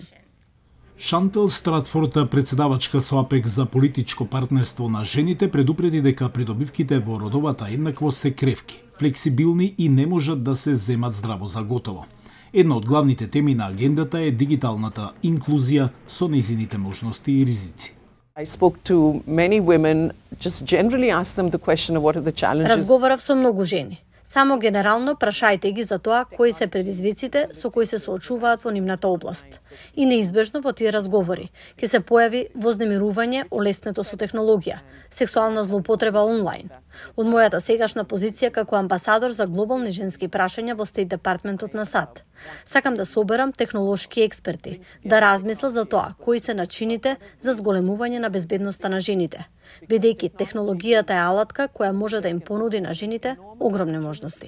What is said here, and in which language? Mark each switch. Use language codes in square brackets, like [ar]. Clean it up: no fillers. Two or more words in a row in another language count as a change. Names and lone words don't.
[mk] Шантел Стратфорд, председавачка со АПЕК за политичко партнерство на жените, предупреди дека придобивките во родовата еднаквост се кревки, флексибилни и не можат да се земат здраво за готово. Една од главните теми на агендата е дигиталната инклузија со нејзините можности и ризици. [en] I spoke to many women, just generally asked them the question of what are the challenges. [mk] Разговарав со многу жени. Само генерално прашајте ги за тоа кои се предизвиците со кои се соочуваат во нивната област. И неизбежно во тие разговори ќе се појави вознемирување олеснето со технологија, сексуална злоупотреба онлайн. Од мојата сегашна позиција како амбасадор за глобални женски прашања во Стейт департментот на САД, сакам да соберам технолошки експерти, да размислат за тоа кои се начините за зголемување на безбедноста на жените, бидејќи технологијата е алатка која може да им понуди на жените огромни можности.